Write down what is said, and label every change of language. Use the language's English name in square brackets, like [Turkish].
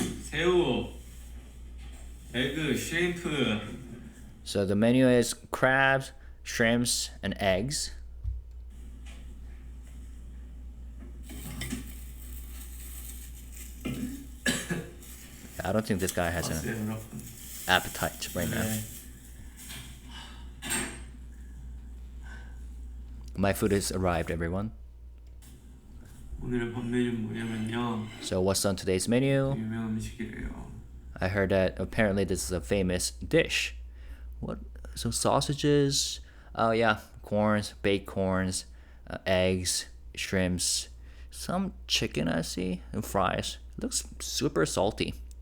[Korean] 새우, 에그, shrimp. [English] So the menu is crabs, shrimps, and eggs. I don't think this guy has an appetite right now. My food has arrived, everyone. [Korean] 오늘의 밥 메뉴는 뭐냐면요. [English] So what's on today's menu? [Korean] 유명한 음식이래요. [English] I heard that apparently this is a famous dish. What? So sausages? Oh yeah, corns, baked corns, eggs, shrimps, some chicken I see, and fries. It looks super salty.